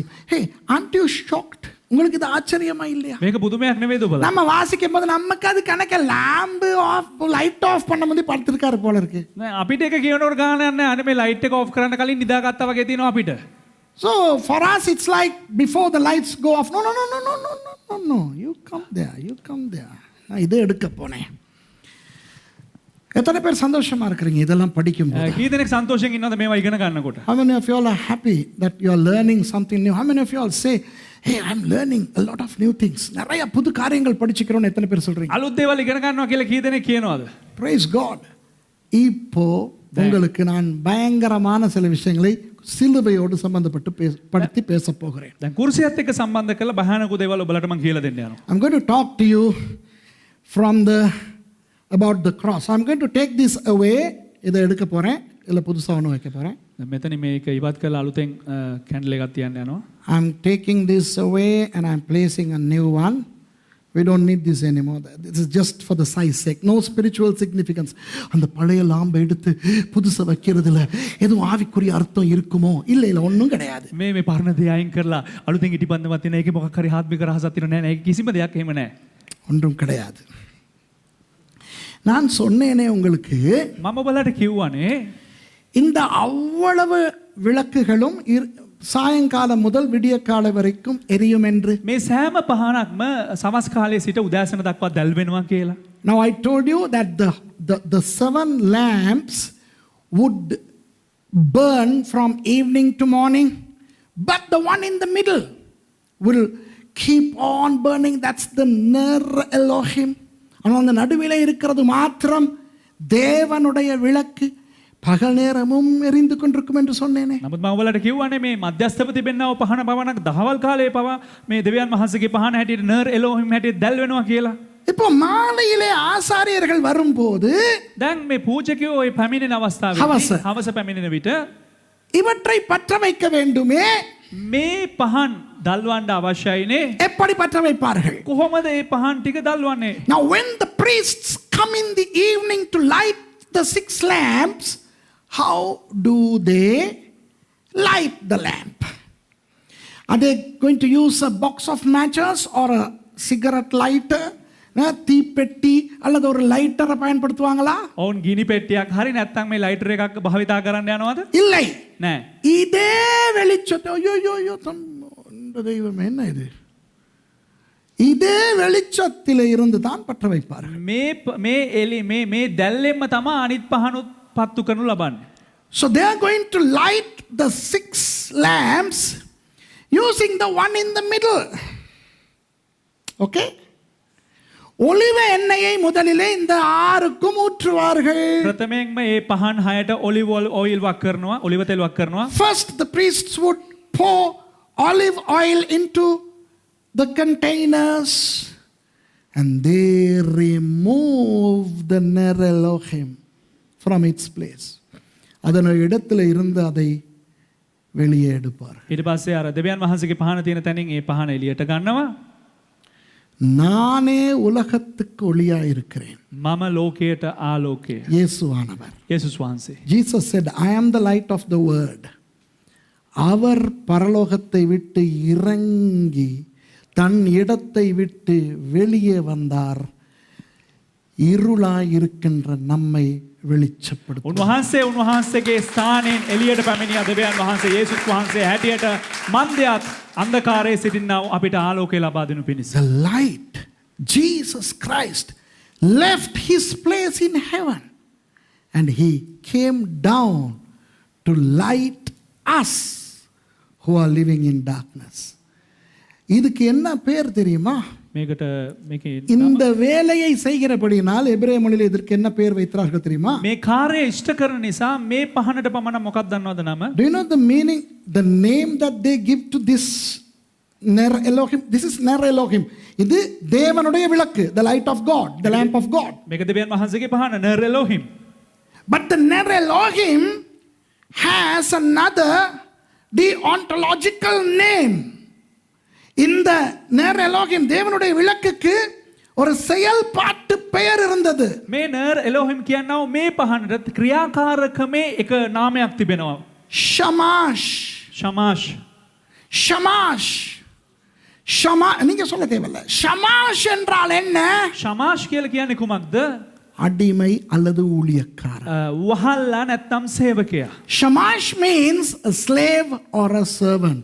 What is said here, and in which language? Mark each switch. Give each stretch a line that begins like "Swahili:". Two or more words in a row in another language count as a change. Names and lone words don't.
English: Hey, aren't you shocked?
Tamil: உங்களுக்கு இது ஆச்சரியமா இல்லையா?
Sinhala: මේක පුදුමයක් නෙවෙයිද ඔබලා?
Tamil: நம்ம வாசிக்கும் போது நமக்கு அது கணக்க
English: lamp off light off
Tamil: பண்ணும்போது படுத்திருக்காரு போல இருக்கு.
Sinhala: අපිට එක කියනකොට ගාන යන්නේ අනේ මේ ලයිට් එක ඔෆ් කරන්න කලින් නිදාගත්තා වගේ තියෙනවා අපිට.
English: So for us it's like before the lights go off. No, you come there.
Tamil: நான் இதை எடுக்க போனேன். எத்தனை பேர் சந்தோஷமா இருக்கீங்க இதெல்லாம் படிக்கும்போது?
Sinhala: කී දෙනෙක් සන්තෝෂයෙන් ඉන්නවද මේවා ඉගෙන ගන්නකොට?
English: How many of you all are happy that you are learning something new? How many of you all say, hey, I'm learning a lot of new things.
Tamil: நிறைய புது காரியங்கள் படிச்சுக்கிறோம்னு எத்தனை பேர் சொல்றீங்க?
Sinhala: අලුත් දේවල් ඉගෙන ගන්නවා කියලා කී දෙනෙක් කියනවද?
English: Praise God.
Tamil: இப்போ உங்களுக்கு நான் பயங்கரமான சில விஷயங்களை சிலுவையோடு சம்பந்தப்பட்டு படுத்தி பேச போகிறேன்.
Sinhala: දැන් කුරුසියත් එක්ක සම්බන්ධ කරලා භයානක දේවල් ඔබලට මම කියලා දෙන්න යනවා.
English: I'm going to talk to you about the cross. I'm going to take this away.
Tamil: இதை எடுக்க போறேன், இல்ல புதுசா ஒன்று வைக்க போறேன்.
Sinhala: මෙතන මේක ඉවත් කරලා අලුතෙන් කැන්ඩල් එකක් තියන්න යනවා.
English: I'm taking this away and I'm placing a new one. We don't need this anymore. This is just for the size sake. No spiritual significance.
Tamil: அந்த பழைய லாம்பை எடுத்து புதுசா வைக்கிறதுல எதுவும் ஆவிக்குரிய அர்த்தம் இருக்குமோ? இல்ல ஒண்ணும் கிடையாது.
Sinhala: මේ පරණ දේ අයින් කරලා අලුතෙන් ඉටිපන්දමක් තියෙන එකේ මොකක් හරි ආත්මික රහසක් තියෙන නෑ. ඒක කිසිම දෙයක් එහෙම නෑ.
Tamil: ஒன்றும் கிடையாது. நான் சொன்னேனே உங்களுக்கு
Sinhala: මම ඔබලට කිව්වනේ
Tamil: இந்த அவ்வளவு விளக்குகளும் சாயங்காலம் முதல் விடியற்கால வரைக்கும் எரியும் என்று.
Sinhala: මේ සෑම පහනක්ම සවස් කාලයේ සිට උදෑසන දක්වා දැල් වෙනවා කියලා.
English: Now I told you that the 7 lamps would burn from evening to morning, but the one in the middle will keep on burning. That's the Ner Elohim.
Tamil: ஆனால் அந்த நடுவில் இருக்கிறது மாத்திரம் தேவனுடைய விளக்கு பகல் நேரமும் எரிந்து கொண்டிருக்கும் என்று சொன்னேனே.
Sinhala: නමුත් මම ඔයාලට කිව්වනේ මේ මධ්‍යස්ථව තිබෙනා පහන පවණක් දහවල් කාලයේ පවා මේ දෙවියන් වහන්සේගේ පහන හැටියට නර් එලෝහිම් හැටියට දැල් වෙනවා කියලා.
Tamil: இப்போ மாலையிலே ஆசாரியர்கள் வரும்போது
Sinhala: දැන් මේ පූජකයෝ ওই පැමිණෙන අවස්ථාවේ හවස පැමිණෙන විට
Tamil: இவற்றை பற்ற வைக்க வேண்டுமே.
Sinhala: මේ පහන් දල්වන්න අවශ්‍යයිනේ.
Tamil: எப்படி பற்ற வைப்பார்கள்?
Sinhala: කොහොමද මේ පහන් ටික දල්වන්නේ?
English: Now when the priests come in the evening to light the 6 lamps, how do they light the lamp? Are they going to use a box of matches or a cigarette lighter?
Tamil: தீப்பெட்டி அல்லது ஒரு லைட்டரை பயன்படுத்துவாங்களா?
Sinhala: ඔවුන් ගිනි පෙට්ටියක් හරි නැත්නම් මේ ලයිටර් එකක් භාවිතා කරන්න යනවද?
Tamil: இல்லை.
Sinhala: නෑ.
Tamil: இதே வெளிச்சத்தை ஐயோ இந்த தெய்வம் என்ன இது? இதே வெளிச்சத்திலே இருந்து தான் பற்ற வைப்பார்கள்.
Sinhala: මේ එලි මේ දැල්ලෙන්ම තමයි අනිත් පහනුත් පත්තු කරනු ලබන්නේ.
English: So they are going to light the 6 lamps using the one in the middle. Okay?
Tamil: ஒலிவ எண்ணெயை முதலிலே இந்த 6க்கும் ஊற்றுவார்கள்.
Sinhala: ප්‍රථමයෙන්ම මේ පහන් 6ට ඔලිව් ඔයිල් වක් කරනවා, ඔලිව තෙල් වක් කරනවා.
English: First the priests would pour olive oil into the containers and they remove the Ner Elohim from its place.
Tamil: அதன இடத்துல இருந்து அதை வெளியே எடுப்பார்.
Sinhala: ඊට පස්සේ අර දෙවියන් වහන්සේගේ පහන තියෙන තැනින් ඒ පහන එළියට ගන්නවා.
Tamil: நானே உலகத்துக்கு ஒளியா இருக்கிறேன்.
Sinhala: මම ලෝකයට ආලෝකය.
Tamil: இயேசுவானவர்.
Sinhala: යේසුස් වහන්සේ.
English: Jesus said, I am the light of the world.
Tamil: அவர் பரலோகத்தை விட்டு இறங்கி தன் இடத்தை விட்டு வெளியே வந்தார். இருளாய் இருக்கின்ற நம்மை வெளிச்சப்படுத்த.
Sinhala: උන්වහන්සේගේ ස්ථානයෙන් එළියට පැමිණියා දෙවියන් වහන්සේ යේසුස් වහන්සේ හැටියට මන්දයත් අන්ධකාරයේ සිටිනා අපිට ආලෝකය ලබා දෙනු පිණිස.
English: The light, Jesus Christ, left his place in heaven and he came down to light us who are living in darkness.
Tamil: இதுக்கு என்ன பேர் தெரியுமா?
Sinhala: මේකට මේකේ
Tamil: இந்த வேலையை செய்கிறபடினால் எபிரேய மொழியில் இதற்கு என்ன பெயர் வைத்தார்கள் தெரியுமா?
Sinhala: මේ කාර්යය ඉෂ්ට කරන නිසා මේ පහනට පමණ මොකක්ද දන්නවද නම?
English: Do you know the meaning, the name that they give to this Ner Elohim? This is Ner Elohim.
Tamil: இது தேவனுடைய விளக்கு,
English: the light of God, the lamp of God.
Sinhala: මේක දෙවියන් වහන්සේගේ පහන නර් එලෝහිම්.
English: But the Ner Elohim has another deontological name.
Tamil: இந்த நேர் எலோகிம் தேவனுடைய விளக்குக்கு ஒரு செயல்பாட்டு பெயர் இருந்தது.
Sinhala: මේ නර් එලෝහිම් කියනවා මේ පහනට ක්‍රියාකාරකමේ එක නාමයක් තිබෙනවා.
Tamil: ஷமாஷ். ஷமாஷ். ஷமாஷ். நீங்க சொல்ல தேவையில்லை. ஷமாஷ் என்றால் என்ன?
Sinhala: ஷமாஷ் කියලා කියන්නේ කුමක්ද?
Tamil: அடிமை அல்லது ஊழியக்காரன்.
Sinhala: වහල්ලා නැත්නම් සේවකයා.
English: ஷமாஷ் means a slave or a servant.